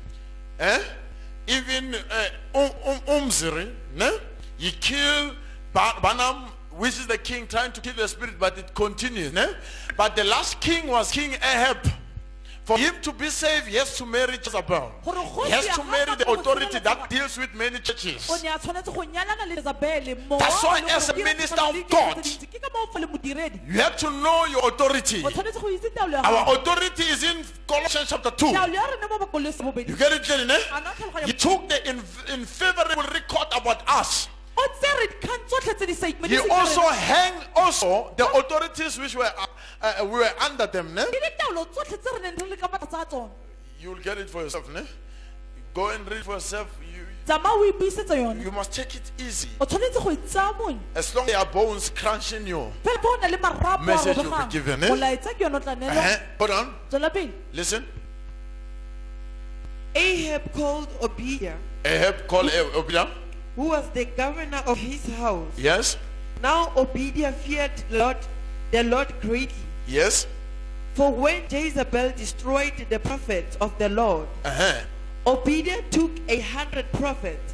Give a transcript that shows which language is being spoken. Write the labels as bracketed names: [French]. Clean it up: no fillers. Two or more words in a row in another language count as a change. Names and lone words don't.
[English] Even Umziri, ne? He killed Banam, which is the king trying to kill the spirit, but it continues, ne? But the last king was King Ahab. For him to be saved, he has to marry Jezebel. He has to marry the authority that deals with many churches. [Tswana] O ne a tshwanetse go nyalana le Jezebel, mowa [English] That's why [Tswana] o leng [English] as a [Tswana] gore ke [English] minister [Tswana] setšhaba [English] of [Tswana] le [English] God, [Tswana] diketso tse dintsi. Ke ka moo o le modiredi. [English] You have to know your authority. [Tswana] O tshwanetse go itse taolo ya [English] Our [Tswana] gago. [English] authority is in Colossians chapter 2. [Tswana] Taolo ya rona mo Bakolose [English] You [Tswana] bobedi. [English] get it, Jenny? [Tswana] Ana o tlhaloganya [English] He took the unfavorable record about us. [Tswana] o tsere dikgang tsotlhe tse di sa [English] He [Tswana] itumediseng ka [English] also [Tswana] rena. [English] hanged the authorities which were we were under them. [Tswana] Ne? Ke ditaolo tsotlhe tse re neng re le ka matlhatsa a tsona. [English] You'll get it for yourself. [Tswana] Ne? [English] Go and read for yourself. [Tswana] Tsamaya o ipuisetse yone. [English] You must take it easy. [Tswana] O tshwanetse go e tsaya monya. [English] As long as there are bones crunching you. [Tswana] Fela fa o na le marapo a [English] Message you'll be [Tswana] robegang, [English] given, eh? [Tswana] molaetsa ke yone o tla neelwa. [English] Hold on. [Tswana] Tswela pele. [English] Listen. Ahab called Obadiah, Ahab called Obadiah. who was the governor of his house. Yes. Now Obadiah feared the Lord greatly. Yes. For when Jezebel destroyed the prophets of the Lord, Obadiah took 100 prophets